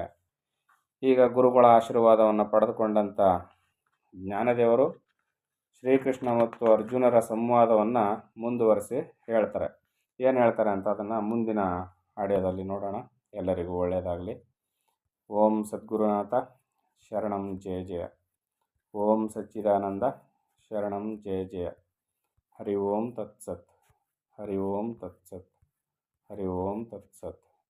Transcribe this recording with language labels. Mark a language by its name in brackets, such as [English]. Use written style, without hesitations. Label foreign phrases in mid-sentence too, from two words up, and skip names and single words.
[Kannada] ಈಗ ಗುರುಗಳ ಆಶೀರ್ವಾದವನ್ನು ಪಡೆದುಕೊಂಡಂಥ ಜ್ಞಾನದೇವರು ಶ್ರೀಕೃಷ್ಣ ಮತ್ತು ಅರ್ಜುನರ ಸಂವಾದವನ್ನು ಮುಂದುವರಿಸಿ ಹೇಳ್ತಾರೆ. ಏನು ಹೇಳ್ತಾರೆ ಅಂತ ಅದನ್ನು ಮುಂದಿನ ಆಡಿಯೋದಲ್ಲಿ ನೋಡೋಣ. ಎಲ್ಲರಿಗೂ ಒಳ್ಳೆಯದಾಗಲಿ. [Sanskrit] ಓಂ ಸದ್ಗುರುನಾಥ ಶರಣಂ ಜಯ ಜಯ. ಓಂ ಸಚ್ಚಿದಾನಂದ ಶರಣಂ ಜಯ ಜಯ. ಹರಿ ಓಂ ತತ್ಸತ್. ಹರಿ ಓಂ ತತ್ಸತ್. ಹರಿ ಓಂ ತತ್ಸತ್.